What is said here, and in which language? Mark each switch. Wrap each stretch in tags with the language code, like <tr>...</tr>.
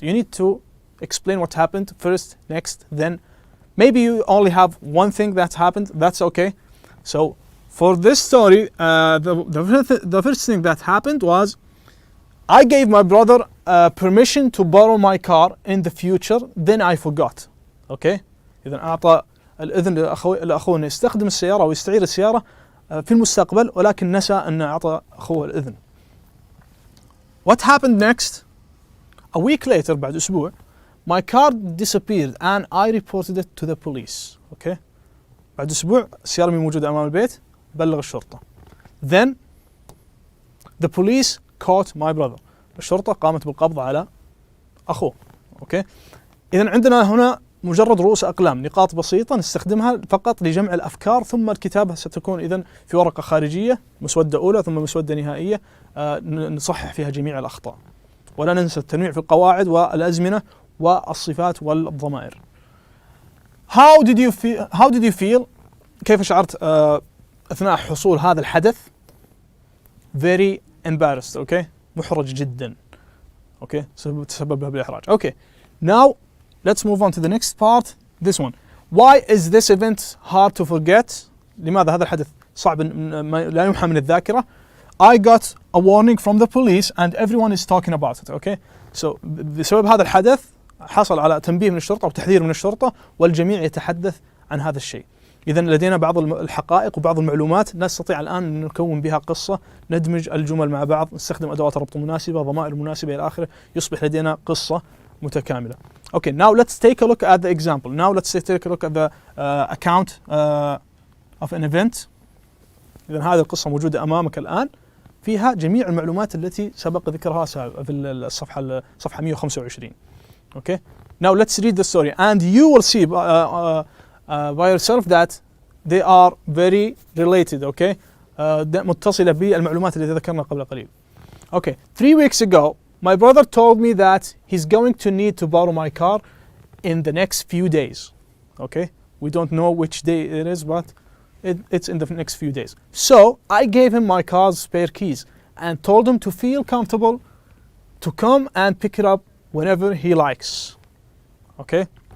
<en>You need to explain what happened first, next, then. Maybe you only have one thing that happened. That's okay. So for this story, the first thing that happened was I gave my brother permission to borrow my car in the future. Then I forgot. Okay.</en> <ar>إذا أعطى الإذن لأخوه أن يستخدم السيارة أو يستعير السيارة في المستقبل، ولكن نسى أن أعطى أخوه الإذن.</ar> <en>What happened next? A week later، بعد أسبوع، my car disappeared and I reported it to the police. Okay.</en> <ar>بعد أسبوع السيارة موجودة أمام البيت، بلغ الشرطة.</ar> <en>Then the police caught my brother.</en> <ar>الشرطة قامت بالقبض على أخوه.</ar> <en>Okay.</en> <ar>إذا عندنا هنا مجرد رؤوس أقلام، نقاط بسيطة نستخدمها فقط لجمع الأفكار، ثم الكتابة ستكون إذن في ورقة خارجية، مسودة أولى ثم مسودة نهائية نصحح فيها جميع الأخطاء. ولا ننسى التنويع في القواعد والأزمنة والصفات والضمائر.</ar> <en>How did you feel?</en> <ar>كيف شعرت أثناء حصول هذا الحدث؟ Very embarrassed. Okay. محرج جدا. اوكي تسبب له بالإحراج.</ar> <en>Okay now let's move on to the next part, this one. Why is this event hard to forget? لماذا هذا الحدث صعب لا يمحى من الذاكرة؟ I got a warning from the police and everyone is talking about it.</en> <ar>Okay, so بسبب هذا الحدث حصل على تنبيه من الشرطة وتحذير من الشرطة والجميع يتحدث عن هذا الشيء. إذا لدينا بعض الحقائق وبعض المعلومات نستطيع الآن أن نكون بها قصة، ندمج الجمل مع بعض، نستخدم أدوات الربط المناسبة، ضمائر مناسبة إلى آخره، يصبح لدينا قصة متكاملة.</ar> <en>Okay, now let's take a look at the example. Now let's take a look at the account of an event.</en> <ar>إذا هذه القصة موجودة أمامك الآن، فيها جميع المعلومات التي سبق ذكرها في الصفحة 125.</ar> <en>Okay, now let's read the story and you will see by yourself that they are very related.</en> <ar>Okay, متصلة بالمعلومات التي ذكرنا قبل قليل.</ar> <en>Okay, 3 weeks ago my brother told me that he's going to need to borrow my car in the next few days. Okay, we don't know which day it is, but it's in the next few days. So I gave him my car's spare keys and told him to feel comfortable to come and pick it up whenever he likes. Okay.</en>